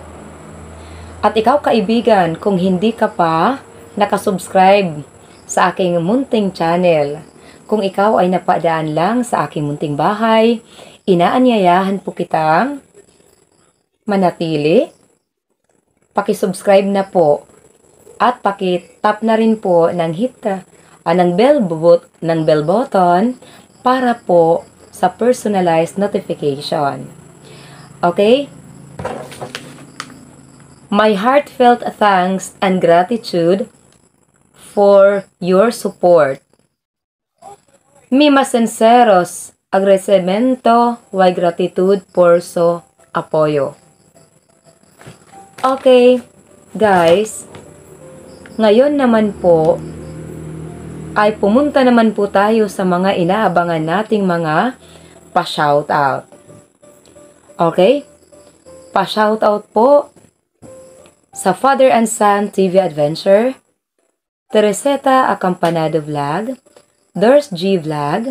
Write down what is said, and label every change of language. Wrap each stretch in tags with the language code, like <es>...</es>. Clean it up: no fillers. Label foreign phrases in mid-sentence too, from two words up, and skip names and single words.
<tl>At ikaw kaibigan, kung hindi ka pa nakasubscribe sa aking munting channel, kung ikaw ay napadaan lang sa aking munting bahay, inaanyayahan po kitang manatili. Paki-subscribe na po at paki-tap na rin po ng</tl> <en>bell button</en> <tl>para po sa</tl> <en>personalized notification.</en> <tl>Okay?</tl> <en>My heartfelt thanks and gratitude for your support.</en> <es>Mi mas sinceros agradecimiento y gratitud por su apoyo.</es> <en>Okay, guys.</en> <tl>Ngayon naman po, ay pumunta naman po tayo sa mga inaabangan nating mga pa-shoutout. Okay? Pa-shoutout po sa Father and Son TV Adventure, Tereseta Acampanado Vlog, Dors G Vlog,</tl>